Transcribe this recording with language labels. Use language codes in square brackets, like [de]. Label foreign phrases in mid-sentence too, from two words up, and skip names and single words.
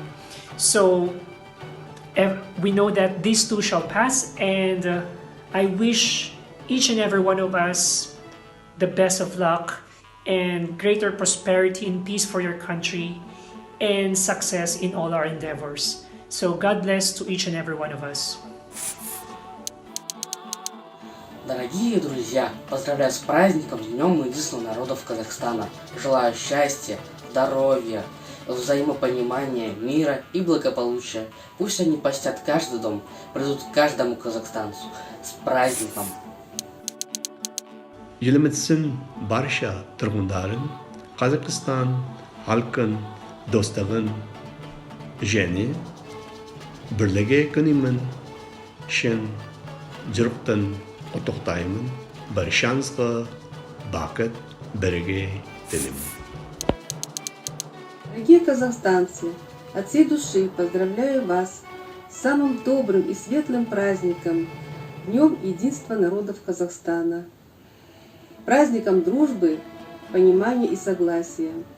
[en] So we know that this too shall pass, and I wish each and every one of us the best of luck and greater prosperity and peace for your country and success in all our endeavors. So God bless to each and every one of us. [ru] Дорогие друзья, поздравляю с праздником, с Днем единства народов Казахстана. Желаю счастья, здоровья, взаимопонимания, мира и благополучия. Пусть они посетят каждый дом, придут к каждому казахстанцу. С праздником! [kk] Еліміздің барша тұрғындарын, Қазақстан халқын достығын және бірлігі күнімен шын жүректен құттықтаймын. Баршаңызға бақыт, бірге тілеймін. [ru] Дорогие казахстанцы, от всей души поздравляю вас с самым добрым и светлым праздником, Днем единства народов Казахстана, праздником дружбы, понимания и согласия.